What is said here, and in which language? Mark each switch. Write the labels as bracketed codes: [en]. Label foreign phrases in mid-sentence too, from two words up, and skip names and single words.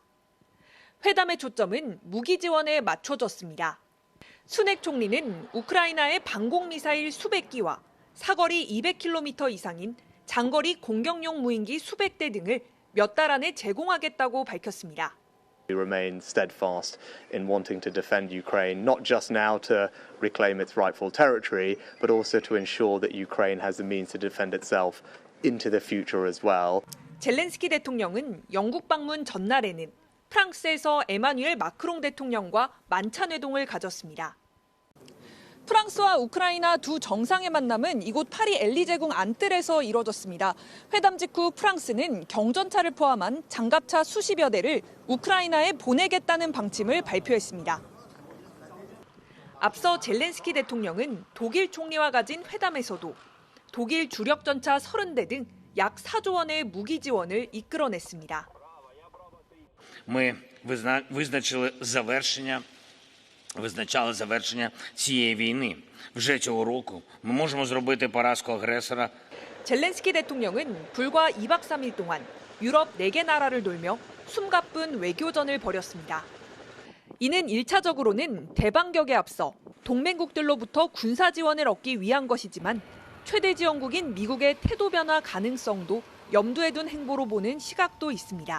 [ko] 회담의 초점은 무기 지원에 맞춰졌습니다. 수넥 총리는 우크라이나의 방공미사일 수백 기와 사거리 200km 이상인 장거리 공격용 무인기 수백 대 등을 몇 달 안에 제공하겠다고 밝혔습니다. [en] We remain steadfast in wanting to defend Ukraine, not just now to reclaim its rightful territory, but also to ensure that Ukraine has the means to defend itself into the future as well. [ko] 젤렌스키 대통령은 영국 방문 전날에는 프랑스에서 에마뉴엘 마크롱 대통령과 만찬 회동을 가졌습니다. 프랑스와 우크라이나 두 정상의 만남은 이곳 파리 엘리제궁 안뜰에서 이뤄졌습니다. 회담 직후 프랑스는 경전차를 포함한 장갑차 수십여 대를 우크라이나에 보내겠다는 방침을 발표했습니다. 앞서 젤렌스키 대통령은 독일 총리와 가진 회담에서도 독일 주력 전차 30대 등 약 4조 원의 무기 지원을 이끌어냈습니다. [uk] Ми визначали завершення цієї війни. Вже цього року ми можемо зробити поразку агресора. [ko] 젤렌스키 대통령은 불과 2박 3일 동안 유럽 4개 나라를 돌며 숨가쁜 외교전을 벌였습니다. 이는 1차적으로는 대반격에 앞서 동맹국들로부터 군사 지원을 얻기 위한 것이지만 최대 지원국인 미국의 태도 변화 가능성도 염두에 둔 행보로 보는 시각도 있습니다.